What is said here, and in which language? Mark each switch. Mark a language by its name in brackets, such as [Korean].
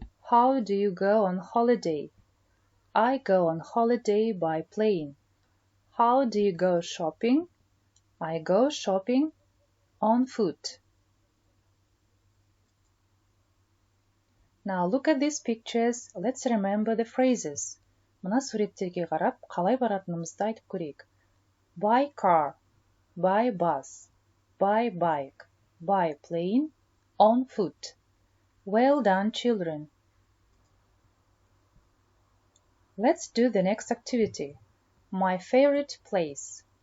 [English] How do you go on holiday? I go on holiday by plane. How do you go shopping? I go shopping on foot. Now look at these pictures. Let's remember the phrases. [Kazakh] Мына суреттерге қарап, қалай баратынымызды айтып көрейік. [English] By car, by bus, by bike, by plane, on foot. Well done, children. Let's do the next activity. My favorite place.